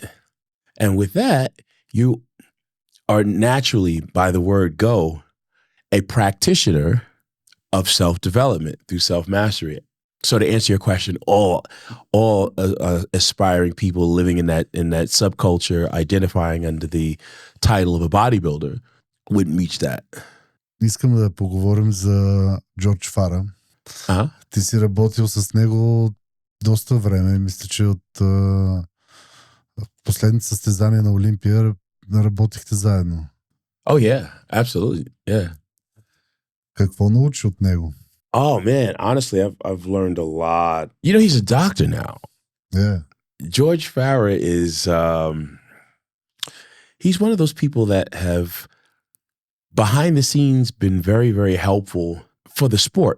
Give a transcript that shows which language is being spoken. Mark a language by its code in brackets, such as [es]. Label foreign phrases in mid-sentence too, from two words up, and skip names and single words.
[en] And with that, you are naturally, by the word go, a practitioner of self-development through self-mastery. So to answer your question, all aspiring people living in that subculture, identifying under the title of a bodybuilder, wouldn't reach that. [bg] Искам да поговорим за Джордж Фара. Ти си работил с него доста време. Мисля, че от последните състезания на Олимпия работихте заедно. [en] Oh yeah, absolutely, yeah. Какво научи от него? Oh man, honestly, I've learned a lot. You know, he's a doctor now. Yeah. George Farah is, he's one of those people that have, behind the scenes, been very, very helpful for the sport.